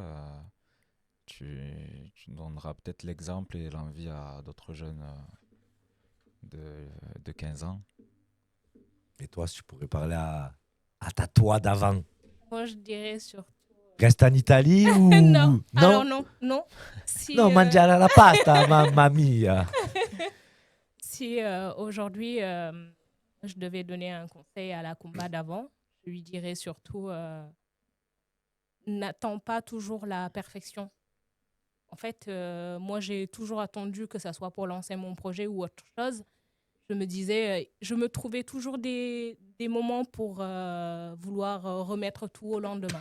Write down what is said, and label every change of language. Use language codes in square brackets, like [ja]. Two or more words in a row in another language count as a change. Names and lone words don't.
[fr] Tu donneras peut-être l'exemple et l'envie à d'autres jeunes de 15 ans. Et toi, si tu pourrais parler à ta toi d'avant, Moi, je dirais surtout. reste en Italie ou... Non. Alors non. Si, [it] Non, mangiare la pasta, mamma mia. [fr] Si aujourd'hui, je devais donner un conseil à la Kumba d'avant, je lui dirais surtout n'attends pas toujours la perfection. En fait, moi, j'ai toujours attendu que ça soit pour lancer mon projet ou autre chose. Je me disais, je me trouvais toujours des moments pour vouloir remettre tout au lendemain.